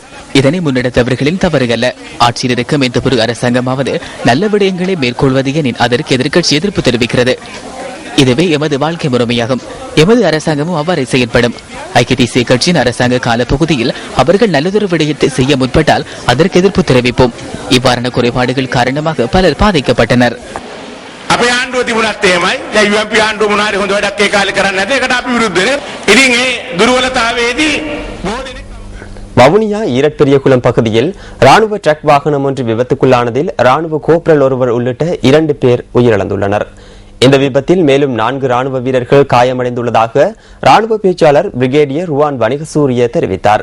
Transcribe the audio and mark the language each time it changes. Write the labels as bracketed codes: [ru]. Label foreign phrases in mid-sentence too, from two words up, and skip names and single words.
[ta] இதனை முன்னெடுத்தவர்களின் தவறுகல்ல. ஆட்சியில் இருக்கும் எந்த ஒரு அரசாங்கமாவது நல்ல விடயங்களை மேற்கொள்வது எனின் அதற்கு எதிர்க்கட்சி எதிர்ப்பு தெரிவிக்கிறது. இதுவே எமது வாழ்க்கை முறைமையாகும். எமது அரசாங்கமும் அவ்வாறு செயல்படும். ஐக்கிய தேசிய கட்சியின் அரசாங்க காலப்பகுதியில் அவர்கள் நல்லதொரு விடயத்தை செய்ய முற்பட்டால் அதற்கு எதிர்ப்பு தெரிவிப்போம். இவ்வாறான குறைபாடுகள் காரணமாக பலர் பாதிக்கப்பட்டனர். [si] අපේ ආණ්ඩුව තිබුණත් එහෙමයි. දැන් UMP ආණ්ඩුව මොනාරි හොඳ වැඩක් ඒ කාලේ කරන්නේ නැද්ද? ඒකට අපි විරුද්ධනේ. ඉතින් ඒ දුර්වලතාවයේදී බොහෝ දෙනෙක් [ta] வவுனியா ஈரட்பெரியகுளம் பகுதியில் ராணுவ ட்ரக் வாகனம் ஒன்று விபத்துக்குள்ளானதில் ராணுவ கோப்ரல் ஒருவர் உள்ளிட்ட 2 பேர் உயிரிழந்துள்ளனர். இந்த விபத்தில் மேலும் 4 ராணுவ வீரர்கள் காயமடைந்துள்ளதாக ராணுவ பேச்சாளர் பிரிகேடியர் ருவான் வணிகசூரிய தெரிவித்தார்.